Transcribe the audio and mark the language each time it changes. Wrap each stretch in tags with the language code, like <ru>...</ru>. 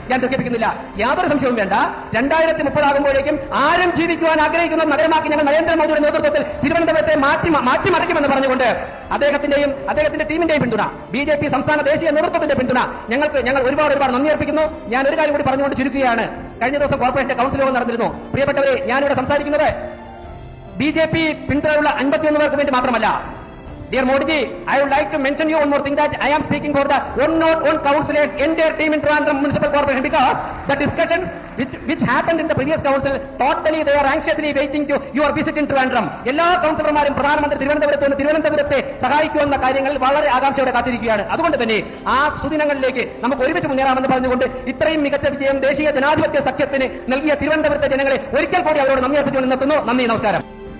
<ml>ഞാൻ ദുഃഖിപ്പിക്കുന്നില്ല, യാതൊരു സംശയവും വേണ്ട. 2030 ആകുമ്പോഴേക്കും ആരും ജീവിക്കുവാൻ ആഗ്രഹിക്കുന്ന നഗരമാക്കി ഞങ്ങൾ നരേന്ദ്രമോദിയുടെ നേതൃത്വത്തിൽ തിരുവനന്തപുരത്തെ മാറ്റിമറിക്കുമെന്ന് പറഞ്ഞുകൊണ്ട് അദ്ദേഹത്തിന്റെ ടീമിന്റെയും പിന്തുണ, BJP സംസ്ഥാന ദേശീയ നേതൃത്വത്തിന്റെ പിന്തുണ ഞങ്ങൾ ഒരുപാട് നന്ദി അർപ്പിക്കുന്നു. ഞാൻ ഒരു കാര്യം കൂടി പറഞ്ഞുകൊണ്ട് ചുരുക്കുകയാണ്. കഴിഞ്ഞ ദിവസം കോർപ്പറേഷന്റെ കൌൺസിൽ യോഗം നടന്നിരുന്നു. പ്രിയപ്പെട്ടവരെ, ഞാനിവിടെ സംസാരിക്കുന്നത് BJP പിന്തുണയുള്ള 51 പേർക്ക് വേണ്ടി മാത്രമല്ല.</ml> <en>Dear Modi ji, I would like to mention you one more thing, that I am speaking for the 101 councillors, entire team in Trivandrum Municipal Corporation, because the discussion which happened in the previous council, totally they are anxiously waiting to your visit in Trivandrum.</en> <ml>എല്ലാ കൌൺസിലർമാരും പ്രധാനമന്ത്രി തിരുവനന്തപുരത്തെ സഹായിക്കുമെന്ന കാര്യങ്ങളിൽ വളരെ ആകാംക്ഷയോടെ കാത്തിരിക്കുകയാണ്. അതുകൊണ്ട് തന്നെ ആ സുദിനങ്ങളിലേക്ക് നമുക്ക് ഒരുമിച്ച് മുന്നേറാമെന്ന് പറഞ്ഞുകൊണ്ട് ഇത്രയും മികച്ച വിജയം ദേശീയ ജനാധിപത്യ സഖ്യത്തിന് നൽകിയ തിരുവനന്തപുരത്തെ ജനങ്ങളെ ഒരിക്കൽ കൂടി അവരോട് നന്ദി അർപ്പിച്ചുകൊണ്ട് നിർത്തുന്നു. നന്ദി, നമസ്കാരം.</ml>